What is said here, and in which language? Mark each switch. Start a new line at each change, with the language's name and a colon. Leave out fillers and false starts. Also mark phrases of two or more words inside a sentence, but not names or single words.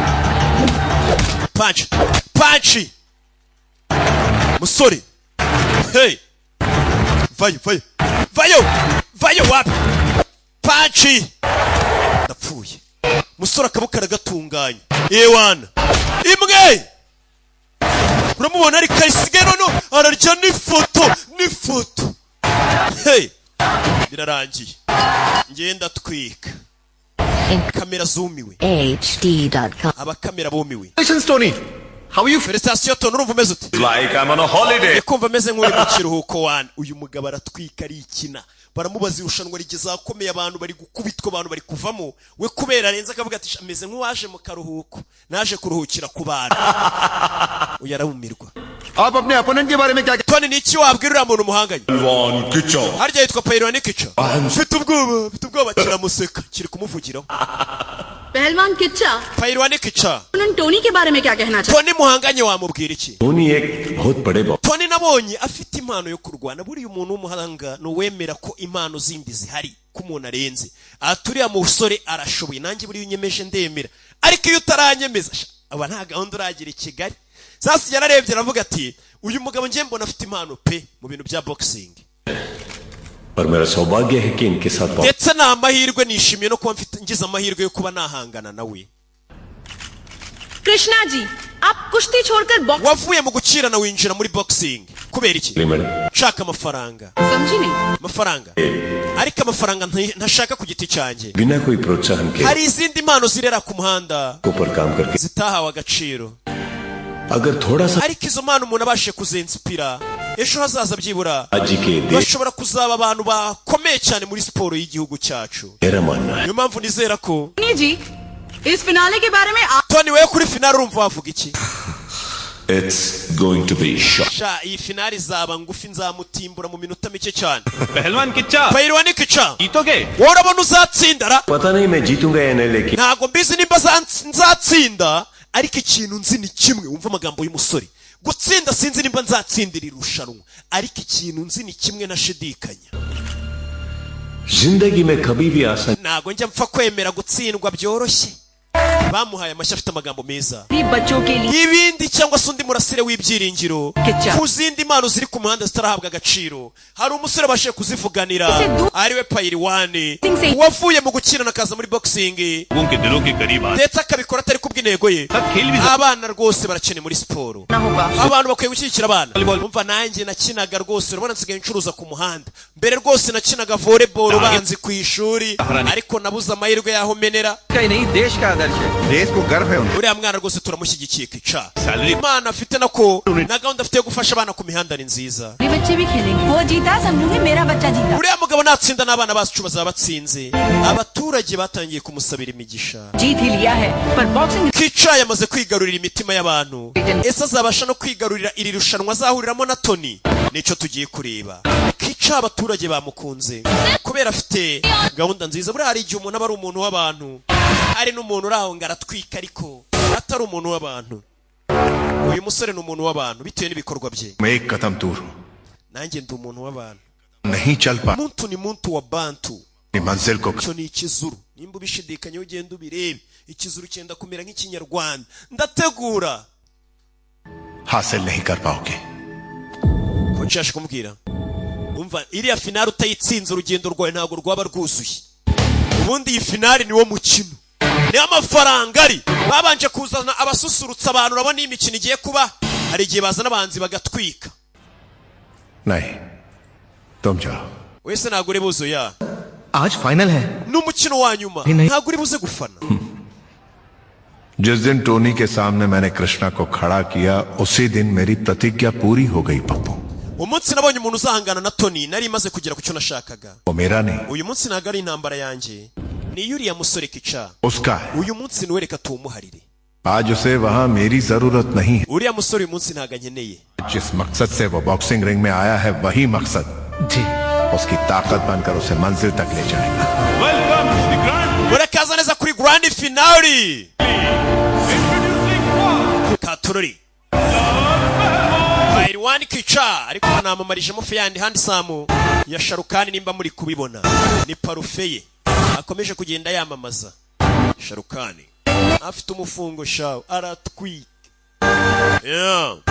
Kinyarwanda: punch musore hey vayo wapi punch ndapfuye musore akaboko aragatunganya ewana imwe uramubona ari kayisigaye none ararya n'ifoto hey birarangiye ngenda twika kamera zumiwe HD.com abakamera bumiwe
English: Tony, how are you?
Kinyarwanda: Felicitation Tony urumva umeze ute
English: like I'm on a holiday
Kinyarwanda: kumva ameze nk'uri mu kiruhuko wana uyu mugabo aratwika ari ikina baramubaza irushanwa rigeze akomeye abantu bari gukubitwa abantu bari kuvamo we kubera arenze akavuga ati ameze nk'uwaje mu karuhuko naje kuruhukira ku bana uyarabumirwa
Hindi: आप अपने अपोनेंट के बारे में क्या
Kinyarwanda: Tony ni iki wabwirira umuntu muhanganye
English: One kicho
Kinyarwanda: harya yitwa Payirwani Kicha mfite ubwoba kiramuseka kiri kumuvugiraho
Hindi: पहलवान किच्चा
Kinyarwanda: Payirwani Kicha
Hindi: टोनी के बारे में क्या कहना चाहते
Kinyarwanda: Tony muhanganye wamubwira iki
Hindi: Tony एक बहुत बड़े बॉस
Kinyarwanda: Tony nabonye afite impano yo kurwana buri umuntu w'umuhanga no wemera ko impano zindi zihari kumuntu arenze aturiya mu usore arashoboye nanjye buri unyemeje ndemera ariko iyo utaranyemeza aba nta gahunda uragira i Kigali sasa yararebye aravuga ati uyu mugabo ngiye mbona afite impano pe mu bintu bya boxing
Hindi: पर मेरा सौभाग्य है कि इनके साथ
Kinyarwanda: ndetse na amahirwe nishimiye no kuba mfite ngize amahirwe yo kuba nahangana nawe
Hindi: कृष्णा जी आप कुश्ती छोड़कर बॉक्स
Kinyarwanda: wavuye mu gukirana winjira muri boxing kubera iki nshaka amafaranga
Hindi: समझी नहीं
Kinyarwanda: amafaranga ariko amafaranga ntashaka ku giti cyanjye
Hindi: बिना कोई प्रोत्साहन के
Kinyarwanda: hari izindi mpano zirera ku muhanda
Hindi: ऊपर काम करके
Kinyarwanda: zitahawe agaciro
Hindi: अगर थोड़ा सा
Kinyarwanda: ariko izo mpano umuntu abashe kuzinspira ejo hazaza byibura
Hindi: आज के दिन
Kinyarwanda: bashobora kuzaba abantu bakomeye cyane muri siporo y'igihugu cyacu
Hindi: मेरा मानना है
Kinyarwanda: niyo mpamvu nizera ko
Hindi: जी इस फिनाले के बारे में आप
Kinyarwanda: Tony wewe kuri finale urumva wavuga iki
English: It's going to be short.
Kinyarwanda: sha iyi finale izaba ngufi nzamutimbura mu minota mike cyane
Hindi: पहलवान किच्चा
Kinyarwanda: Pahilwani Kicha
Hindi: जीतोगे
Kinyarwanda: urabona uzatsindara
Hindi: पता नहीं मैं जीतूंगा या नहीं लेकिन
Kinyarwanda: ntago mbizi nimba nzatsinda ariko ikintu nzi ni kimwe wumva amagambo y'umusore gutsinda sinzi nimba nzatsindira irushanwa ariko ikintu nzi ni kimwe nashidikanya
Hindi: जिंदगी में कभी भी आसान
Kinyarwanda: ntago njya mpfa kwemera gutsindwa byoroshye bamuhaye amashyi afite amagambo meza
Hindi: बच्चों के लिए
Kinyarwanda: ibindi cyangwa se undi murasire w'ibyiringiro Kicha. ku zindi mpano ziri ku muhanda zitarahabwa agaciro hari umusore bashe kuzivuganira ariwe Pahilwani wavuye mu gukina akaza muri boxing
Hindi: उनके दिलों के करीब आ
Kinyarwanda: ndetse akabikora atari kubw'intego ye
Hindi: खेल भी
Kinyarwanda: abana rwose barakeneye muri siporo
Hindi: ना होगा
Kinyarwanda: abantu bakwiye gushyigikira abana umva nanjye nakinaga rwose urabona nsigaye ncuruza ku muhanda mbere rwose nakinaga volleyball banzi ku ishuri ariko nabuze amahirwe yaho menera
Hindi: कहीं नहीं देश का आदर्श है देश को गर्व है उनका
Kinyarwanda: uriya mwana rwose turamushyigikiye Kicha imana afite nako na gahunda afite yo gufasha abana ku mihanda ni nziza
Hindi: ये बच्चे भी खेलेंगे वो जीता समझूंगी मेरा बच्चा जीता
Kinyarwanda: uriya mugabo natsinda n'abana bacu bazaba batsinze abaturage batangiye kumusabira imigisha
Hindi: जीत ही लिया है पर बॉक्सिंग
Kinyarwanda: Kicha yamaze kwigarurira imitima y'abantu ese azabasha no kwigarurira iri rushanwa azahuriramo na Tony nico tugiye kureba Kicha abaturage bamukunze kubera afite gahunda nziza buri hari igihe umuntu aba ari umuntu w'abantu ari n'umuntu uraho ngaratwika ariko atari umuntu w'abantu uyu musore ni umuntu w'abantu bitewe n'ibikorwa bye
Hindi: मैं एक कदम दूर हूँ
Kinyarwanda: nanjye ndi umuntu w'abantu
Hindi: नहीं चल पा
Kinyarwanda: muntu ni muntu wa bantu
Hindi: अपनी मंजिल को
Kinyarwanda: cyo ni ikizuru nimba ubishidikanya ugenda ubirebe ikizuru cyenda kumera nk'ikinyarwanda ndategura
Hindi: हासिल नहीं कर पाओगे
Kinyarwanda: ko nshashe kumubwira umva iriya finale utayitsinze urugendo rwawe ntabwo rwaba rwuzuye ubundi iyi finale niwo mukino niyo amafaranga ari babanje kuzana abasusurutsa abantu urabona iyi mikino igiye kuba hari igihe bazana abahanzi bagatwika
Hindi: नहीं तुम जाओ
Kinyarwanda: wese ntabwo uri buze ya
Hindi: आज फाइनल है
Kinyarwanda: n'umukino wa nyuma
Hindi: नहीं।
Kinyarwanda: ntabwo uri buze gufana
Hindi: जिस दिन टोनी के सामने मैंने कृष्णा को खड़ा किया उसी दिन मेरी प्रतिज्ञा पूरी हो गई पप्पू
Kinyarwanda: umunsi nabonye umuntu uzahangana na Tony nari maze kugera ku cyo nashakaga
Hindi: वो मेरा नहीं
Kinyarwanda: uyu munsi ntabwo ari intambara yanjye ni yuriya musore Kicha
Hindi: उसका है
Kinyarwanda: uyu munsi niwe reka tuwumuharire
Hindi: आज उसे वहां मेरी जरूरत नहीं है
Kinyarwanda: uriya musore uyu munsi ntabwo ankeneye
Hindi: जिस मकसद से वो
English: boxing ring
Hindi: में आया है वही मकसद जी उसकी ताकत बनकर उसे मंजिल तक ले जाएगा
English: welcome the grand
Kinyarwanda: murakaza neza kuri
English: grand finale
Kinyarwanda: katurori Pahilwani Kicha ariko banamamarije mufe yandi handi samu ya Sharukani nimba muri kubibona ni parufe ye akomeje kugenda yamamaza Sharukani afite umufungo shawo aratwika yeah